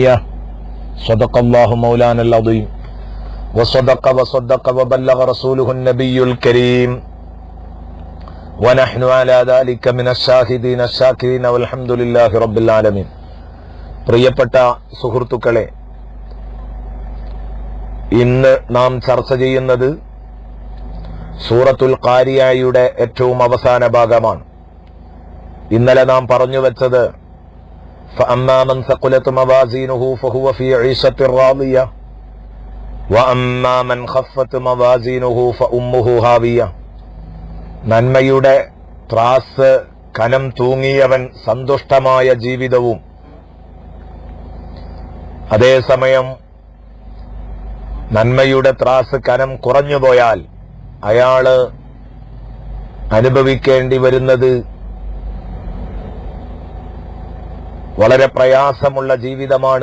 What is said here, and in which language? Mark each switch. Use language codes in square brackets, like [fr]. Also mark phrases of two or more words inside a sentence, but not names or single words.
[ar] صدق الله مولانا العظيم وصدق وبلغ رسوله النبي الكريم ونحن على ذلك من الشاهدين الشاكرين والحمد لله رب العالمين. [ml] പ്രിയപ്പെട്ട സുഹൃത്തുക്കളെ, ഇന്ന് നാം ചർച്ച ചെയ്യുന്നത് സൂറത്തുൽ ഖാരിയയുടെ ഏറ്റവും അവസാന ഭാഗമാണ്. ഇന്നലെ നാം പറഞ്ഞു വെച്ചത് [ar] فأما من ثقلت موازينه فهو في عيشة راضية وأما من خفت موازينه فأمه هاوية. [ml] നന്മയുടെ ത്രാസ് കനം തൂങ്ങിയവൻ സന്തുഷ്ടമായ ജീവിതവും, അതേസമയം നന്മയുടെ ത്രാസ് കനം കുറഞ്ഞുപോയാൽ അയാള് അനുഭവിക്കേണ്ടി വരുന്നത് വളരെ പ്രയാസമുള്ള ജീവിതമാണ്.